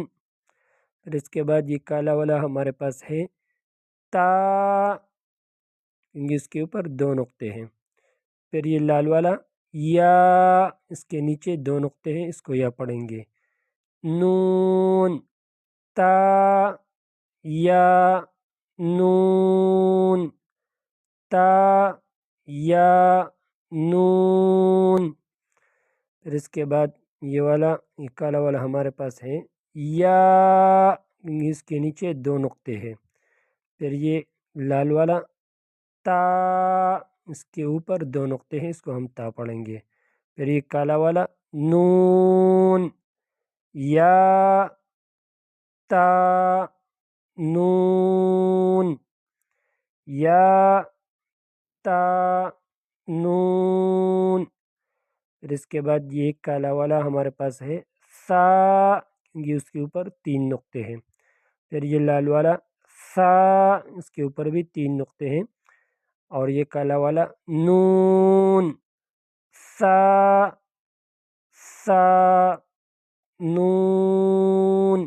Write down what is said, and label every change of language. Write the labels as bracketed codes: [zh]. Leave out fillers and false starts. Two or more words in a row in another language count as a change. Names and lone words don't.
[ur] پھر اس کے بعد یہ کالا والا ہمارے پاس ہے تا، اس کے اوپر دو نقطے ہیں، پھر یہ لال والا یا، اس کے نیچے دو نقطے ہیں، اس کو یا پڑھیں گے، نون، تا، یا، نون، تا، یا، نون۔ پھر اس کے بعد یہ والا یہ کالا والا ہمارے پاس ہے یا، اس کے نیچے 2 نقطے ہیں. پھر یہ لال والا تا، اس کے اوپر 2 نقطے ہیں، اس کو ہم تا پڑھیں گے. پھر یہ کالا والا نون، یا تا نون، یا تا نون. پھر اس کے بعد یہ کالا والا ہمارے پاس ہے سا، کیونکہ اس کے اوپر 3 نقطے ہیں. پھر یہ لال والا سا، اس کے اوپر بھی 3 نقطے ہیں. اور یہ کالا والا نون، سا سا نون.